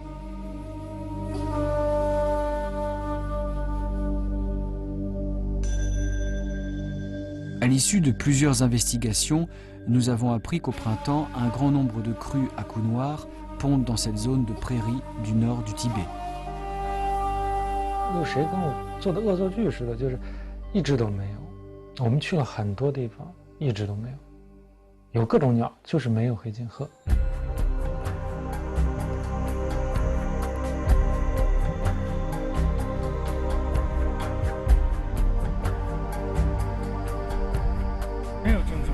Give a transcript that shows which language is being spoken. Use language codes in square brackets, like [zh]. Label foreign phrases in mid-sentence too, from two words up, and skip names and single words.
[fr] À l'issue de plusieurs investigations, nous avons appris qu'au printemps, un grand nombre de crues à cou noir pondent dans cette zone de prairie du nord du Tibet. [zh] 有谁跟我做的恶作剧似的，就是一只都没有。我们去了很多地方，一只都没有。有各种鸟，就是没有黑颈鹤。没有症状，